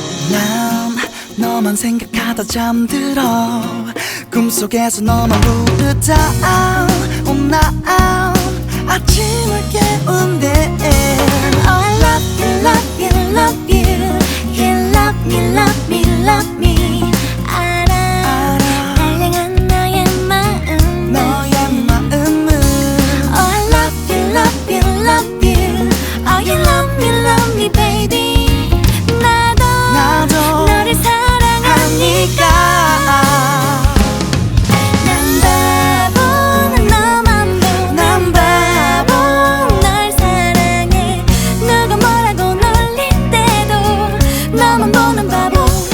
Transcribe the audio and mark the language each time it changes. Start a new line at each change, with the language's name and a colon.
Korean: 난 너만 생각하다 잠들어 꿈속에서 너만 부르다 난 아침을 깨운대
English: Oh I love you, love you, love you You love me, love me, love me
Korean: 알아 날 향한 너의 마음 너의 마음은
English: Oh I love you, love you, love you Oh you love me baby
Korean: 나도 너를 사랑하니까 난 바보 난 너만 보는 바보 널 사랑해 누가 뭐라고 놀릴 때도 너만 보는 바보